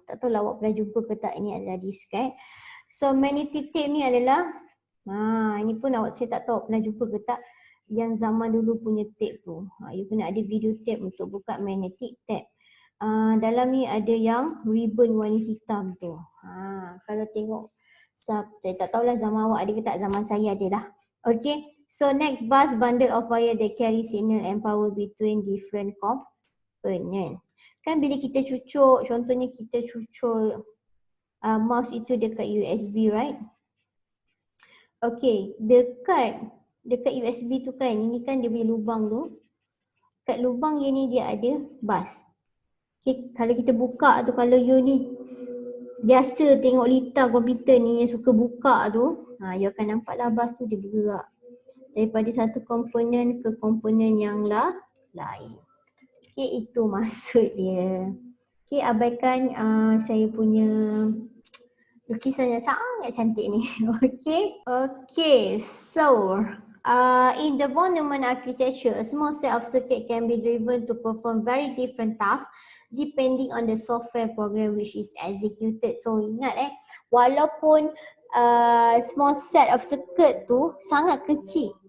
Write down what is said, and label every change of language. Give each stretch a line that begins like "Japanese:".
Malay: Tak tahu lah awak pernah jumpa ke tak, ini adalah disket. So magnetic tape ni adalah, ini pun saya tak tahu pernah jumpa ke tak yang zaman dulu punya tape tu. You kena ada video tape untuk buka magnetic tape. Dalam ni ada yang ribbon warna hitam tu. Kalau tengok, saya tak tahulah zaman awak ada ke tak, zaman saya ada lah.
English: Okay, so next bus, bundle of wire that carry signal and power between different component.
Malay: Kan bila kita cucuk, contohnya kita cucuk mouse itu dekat USB, right? Okay, dekat USB tu kan, ini kan dia punya lubang tu. Kat lubang dia ni dia ada bus. Okay, kalau kita buka tu, kalau you ni biasa tengok lita komputer ni yang suka buka tu, you akan nampaklah bus tu dia bergerak daripada satu komponen ke komponen yang lain. Okay, itu maksud dia. Okay, abaikan saya punya lukisan yang sangat cantik ni.
English: Okay, so in the von Neumann architecture, a small set of circuit can be driven to perform very different tasks depending on the software program which is executed.
Malay: So ingat walaupun small set of circuit tu sangat kecil.